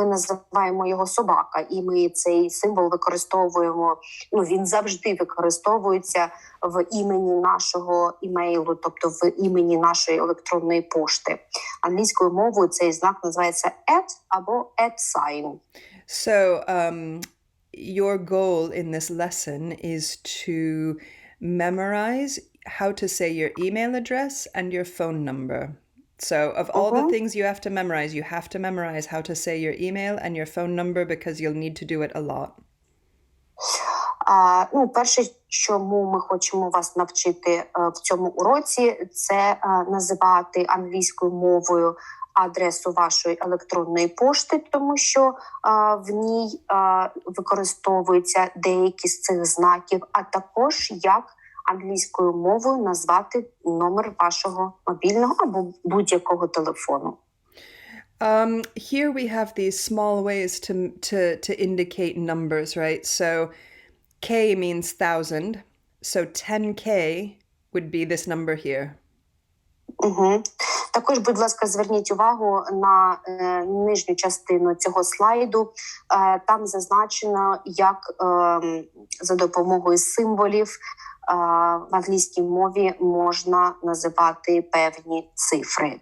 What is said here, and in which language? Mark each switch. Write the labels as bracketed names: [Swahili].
[Ukrainian] Ми називаємо його собака, і ми цей символ використовуємо, він завжди використовується в імені нашого імейлу, тобто в імені нашої електронної пошти. Англійською мовою цей знак називається at або at sign. [English] So, your goal in this lesson is to memorize how to say your email address and your phone number. So of all the things you have to memorize how to say your email and your phone number because you'll need to do it a lot. [Ukrainian] Перше, чому ми хочемо вас навчити в цьому уроці, це називати англійською мовою адресу вашої електронної пошти, тому що в ній використовуються деякі з цих знаків, а також як англійською мовою назвати номер вашого мобільного або будь-якого телефону. [English] Here we have these small ways to indicate numbers, right? So K means 1,000. So 10K would be this number here. [Ukrainian] Також, будь ласка, зверніть увагу на нижню частину цього слайду. Там зазначено, як за допомогою символів в англійській мові можна називати певні цифри.